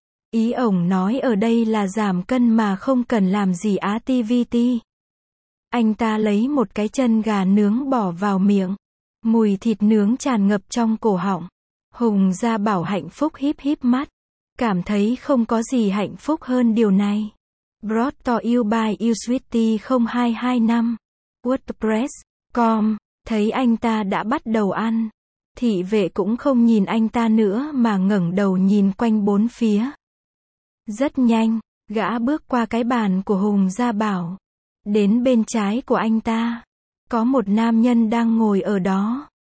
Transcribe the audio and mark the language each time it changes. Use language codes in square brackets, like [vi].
[vi] Ý ổng nói ở đây là giảm cân mà không cần làm gì activity. Anh ta lấy một cái chân gà nướng bỏ vào miệng. Mùi thịt nướng tràn ngập trong cổ họng. Hùng Gia Bảo hạnh phúc híp híp mắt. Cảm thấy không có gì hạnh phúc hơn điều này. [en] Brought to you by youswitty0225.wordpress.com. [vi] Thấy anh ta đã bắt đầu ăn. Thị vệ cũng không nhìn anh ta nữa mà ngẩng đầu nhìn quanh bốn phía. Rất nhanh, gã bước qua cái bàn của Hùng Gia Bảo. Đến bên trái của anh ta, có một nam nhân đang ngồi ở đó.